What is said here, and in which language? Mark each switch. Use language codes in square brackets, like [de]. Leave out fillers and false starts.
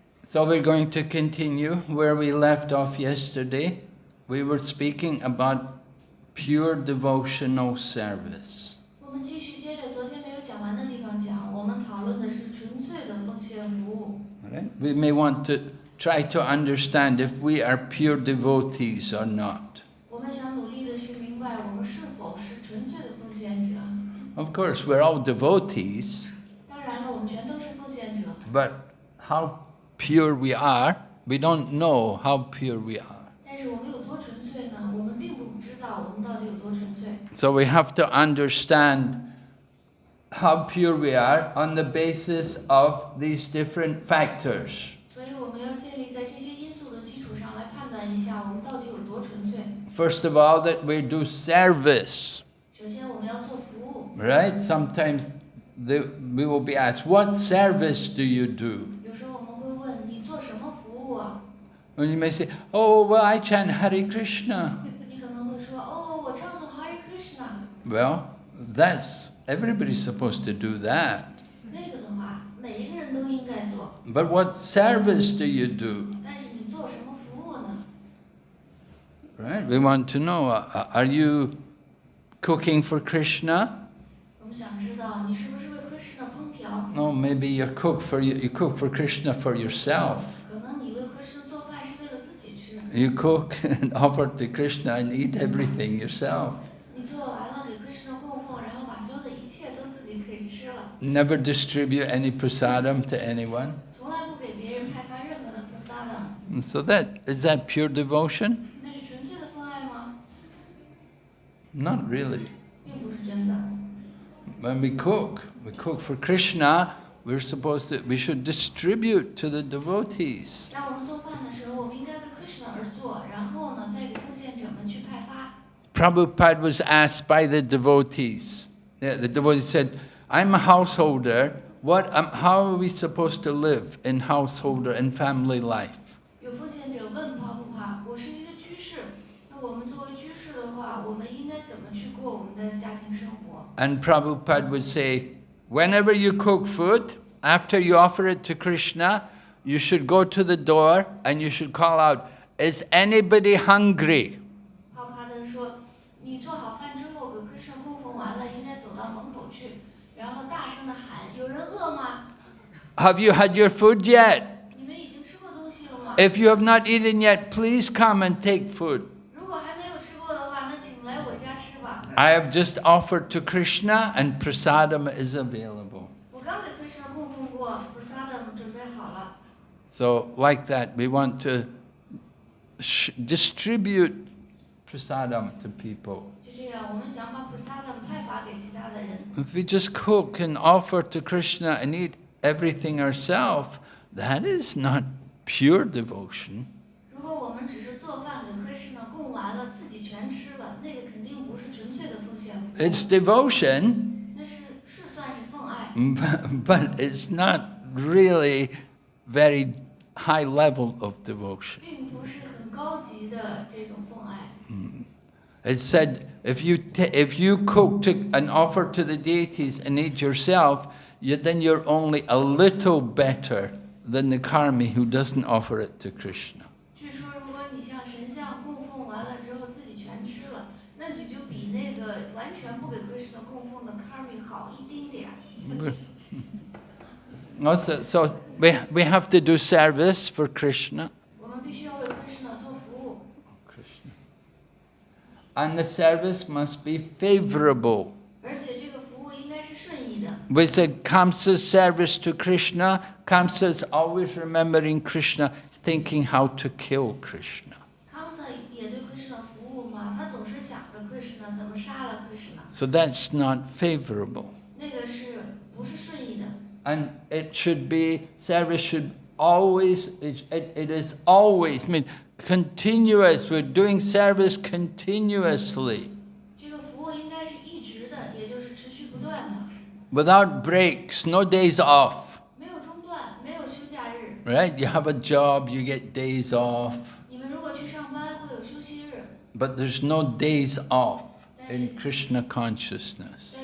[en] So we're going to continue where we left off yesterday. We were speaking about pure devotional service. [zh] 我们继续接着昨天没有讲完的地方讲，我们讨论的是纯粹的奉献服务。 [en] Right? We may want to try to understand if we are pure devotees or not. [zh] 我们想努力的去明白我们是否是纯粹的奉献者。 [en] Of course, we're all devotees, [zh] 当然了，我们全都是奉献者。 [en] but how pure we are, we don't know how pure we are. [zh] 但是我们有多纯粹呢？我们并不知道我们到底有多纯粹。 [en] So we have to understand how pure we are on the basis of these different factors. [zh] 所以我们要建立在这些因素的基础上来判断一下我们到底有多纯粹。 [en] First of all, that we do service, [zh] 首先，我们要做服务。 [en] right? Sometimes we will be asked, what service do you do? [zh] 有时候我们会问你做什么服务啊？ [en] And you may say, oh, well, I chant Hare Krishna. [zh] 你可能会说，哦，我唱诵 Hare Krishna。 [en] Well, everybody's supposed to do that. [zh] 那个的话，每一个人都应该做。 [en] But what service do you do? [zh] 但是你做什么服务呢？ [en] Right? We want to know, are you cooking for Krishna? [zh] 我们想知道你是不是为 Krishna 烹调？ [en] No, maybe you cook for Krishna for yourself. [zh] 可能你为 Krishna 做饭是为了自己吃。 [en] You cook and offer to Krishna and eat everything yourself. [zh] 你做完了给 Krishna 供奉，然后把所有的一切都自己可以吃了。 [en] Never distribute any prasadam to anyone. [zh] 从来不给别人派发任何的 prasadam。 [en] And so is that pure devotion? [zh] 那是纯粹的奉爱吗？ [en] Not really. [zh] 并不是真的。 [en] When we cook for Krishna, we should distribute to the devotees. [zh] 当我们做饭的时候，我们应该为 Krishna 而做，然后呢，再给奉献者们去派发。 [en] Prabhupada was asked by the devotees. The devotees said, I'm a householder. How are we supposed to live in householder and family life? [zh] 有奉献者问帕布帕：“我是一个居士，那我们作为居士的话，我们应该怎么去过我们的家庭生活？” [en] And Prabhupada would say, whenever you cook food, after you offer it to Krishna, you should go to the door and you should call out, is anybody hungry? [zh] 帕布帕的说：“你做好饭之后，给 Krishna 供奉完了，应该走到门口去，然后大声的喊：有人饿吗？ [en] Have you had your food yet? [zh] 你们已经吃过东西了吗？ [en] If you have not eaten yet, please come and take food. [zh] 如果还没有吃过的话，那请来我家吃吧。 [en] I have just offered to Krishna and prasadam is available. [zh] 我刚给 Krishna 供奉过 prasadam 准备好了。” [en] So like that, we want to distribute prasadam to people. [zh] 就这样，我们想把 prasadam 派发给其他的人。 [en] If we just cook and offer to Krishna and eat everything ourselves, that is not pure devotion. [zh] 如果我们只是做饭给 Krishna 供完了，自己全吃了，那个肯定不是纯粹的奉献服务。 [en] It's devotion, [zh] 那是算是奉爱， [en] but it's not really very high level of devotion. [zh] 并不是很高级的这种奉爱。 [en] It said, if you cook and offer to the deities and eat yourself, then you're only a little better than the karmi who doesn't offer it to Krishna. [zh] 据说，如果你向神像供奉完了之后自己全吃了，那你就比那个完全不给 Krishna 供奉的 karmi 好一丁点儿。 [en] Also, so we have to do service for Krishna. [zh] 我们必须要为 Krishna 做服务。 [en] And the service must be favorable. [zh] 而且这个服务应该是顺意的。 [en] We said Kamsa's service to Krishna. Kamsa's always remembering Krishna. thinking how to kill Krishna. [zh] 康萨也对 Krishna 服务嘛，他总是想着 Krishna 怎么杀了 Krishna， [en] So that's not favorable. [zh] 那个是不是顺意的？ [en] And it should be, service should always, it is always, I mean, continuous. We're doing service continuously. [zh] 这个服务应该是一直的，也就是持续不断的， [en] Without breaks, no days off. [zh] 没有中断，没有休假日。 [en] Right? You have a job, you get days off. [zh] 你们如果去上班会有休息日， [en] But there's no days off in Krishna consciousness.